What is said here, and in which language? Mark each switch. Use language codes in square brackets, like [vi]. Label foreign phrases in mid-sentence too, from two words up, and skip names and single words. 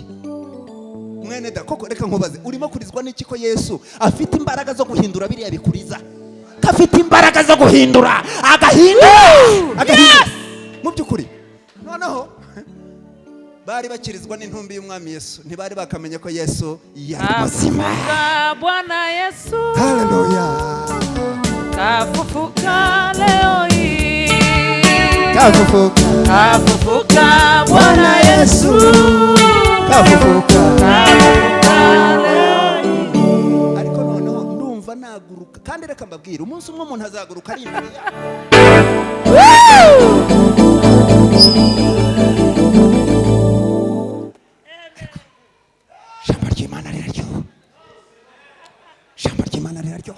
[rw] Mwene da, koko reka nkubaze, urimo kurizwa n'iki ko Yesu afite imbaraga zo guhindura biriya bikuriza? Kafite imbaraga zo guhindura, agahindura mu by'ukuri. Noneho bari bakirizwa n'intumbi y'umwami Yesu, ntibari bakamenya ko Yesu yari muzima. [sw] Bwana Yesu, Haleluya, kafufuka leo hii, kafufuka Bwana Yesu, kafufuka. leo hii. [rw] Ariko noneho ndumva naguruka, kandi reka mbabwire, umunsi umwe umuntu azaguruka ari imbere yawe. Ijambo ry'Imana riraryoha, ijambo ry'Imana riraryoha.